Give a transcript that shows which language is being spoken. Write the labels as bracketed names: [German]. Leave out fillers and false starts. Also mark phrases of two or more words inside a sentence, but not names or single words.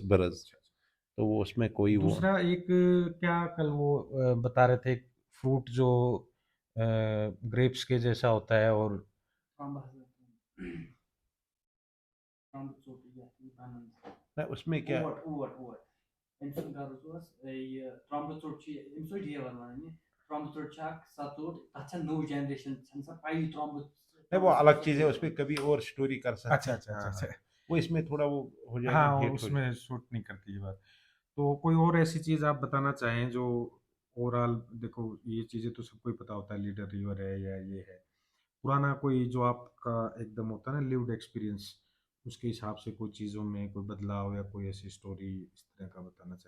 [Hindi] बुर्ज बुर्ज। अच्छा अच्छा। तो वो उसमें कोई वो दूसरा एक, क्या कल वो बता रहे थे, फ्रूट जो ग्रेप्स के जैसा होता है और ना उसमें क्या [Kashmiri] أمۍ سُنٛد غرض اوس یہِ ترٛامبہٕ ژوٚٹ چھِ أمِس اوس ڈیور وَنان یہِ ترٛامبہٕ ژوٚٹ چھِ اکھ سۄ ژوٚٹ تَتھ چھےٚ نٔو جنریشن چھَنہٕ سۄ پَیی ترٛامبہٕ [Hindi] नहीं, वो अलग चीज है, उस पर कभी और स्टोरी कर सकते अच्छा हैं। अच्छा अच्छा हाँ, अच्छा वो इसमें थोड़ा वो हो जाएगा, हाँ डेट हो उसमें शूट नहीं करती ये बात। तो कोई और ऐसी चीज आप बताना चाहें जो ओवरऑल, देखो ये चीजें तो सबको ही पता होता है, लीडर रिवर है या ये है, पुराना कोई जो आपका एकदम होता है ना [English] lived experience, [Hindi] उसके हिसाब से कोई चीजों में कोई बदलाव या कोई ऐसी स्टोरी इस तरह का बताना चाहें।